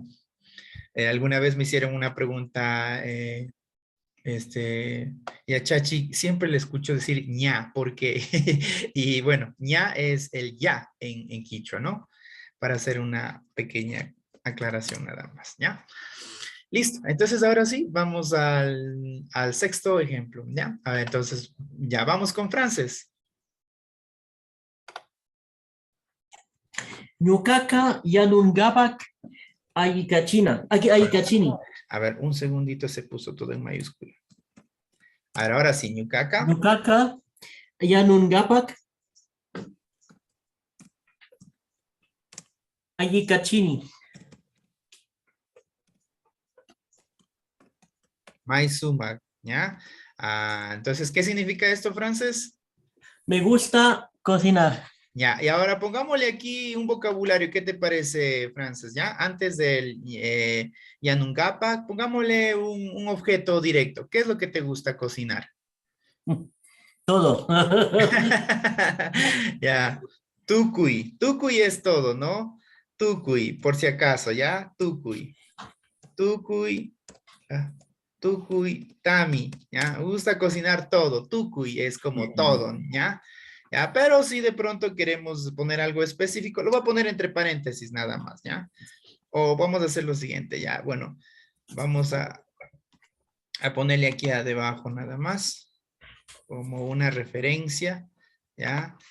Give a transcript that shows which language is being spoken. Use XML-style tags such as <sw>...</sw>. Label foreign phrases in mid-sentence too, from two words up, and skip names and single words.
<es>alguna vez me hicieron una pregunta, y a Chachi siempre le escucho decir ña, porque, y bueno, ña es el ya en quichua, ¿no? Para hacer una pequeña aclaración nada más, ¿ya? Listo, entonces ahora sí, vamos al sexto ejemplo, ¿ya? A ver, entonces, ya vamos con Frances.</es> <qu>Ñuqaqa yanunqapaq aykachini.</qu> <es>A ver, un segundito, se puso todo en mayúscula. A ver, ahora sí, ñuqaqa.</es> <qu>Ñuqaqa yanunqapaq aykachini.</qu> <es>Maisumak, ¿ya? Entonces, ¿qué significa esto, Frances? Me gusta cocinar. Ya, y ahora pongámosle aquí un vocabulario. ¿Qué te parece, Frances? ¿Ya? Antes del yanungapa, pongámosle un objeto directo. ¿Qué es lo que te gusta cocinar? Todo. Ya, tucuy. Tucuy es todo, ¿no? Tucuy, por si acaso, ¿ya? Tucuy.</es> <qu>Tucuy. Tucuy, tami,</qu> <es>¿ya? Me gusta cocinar todo. Tucuy es como todo, ¿ya? ¿Ya? Pero si de pronto queremos poner algo específico, lo voy a poner entre paréntesis nada más, ¿ya? O vamos a hacer lo siguiente, ya. Bueno, vamos a ponerle aquí debajo nada más, como una referencia, ¿ya?</es>